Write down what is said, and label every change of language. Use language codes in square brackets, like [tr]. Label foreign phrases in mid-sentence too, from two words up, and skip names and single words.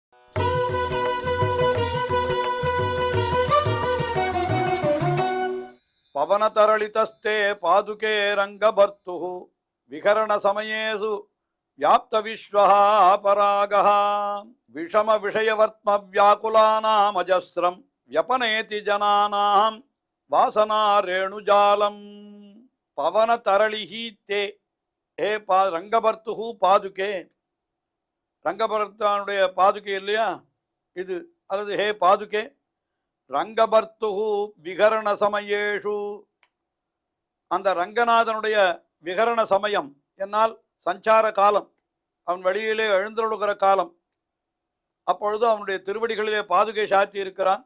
[sa] पवनतरलितास्ते पादुके रङ्गभर्तु विकरण समयेषु व्याप्त विश्वहा परागह विषम विषयवर्त्म व्याकुलानाम् अजस्रम् व्यपनेति जनानां वासना रेणुजालम पवन तरलिहि ते हे रंगभर्तु पादुके रंगभर्तानुடைய [ta] பாதுகை இல்லையா இது, அல்லது [sa] हे पादुके रङ्गभर्तु विकरण समयेषु, [ta] அந்த ரங்கநாதனுடைய விகரண சமயம் என்னால் சஞ்சார காலம், அவன் வெளியிலே எழுந்தருளுகிற காலம். அப்பொழுது அவனுடைய திருவடிகளிலே பாதுகை சாத்தி இருக்கிறான்.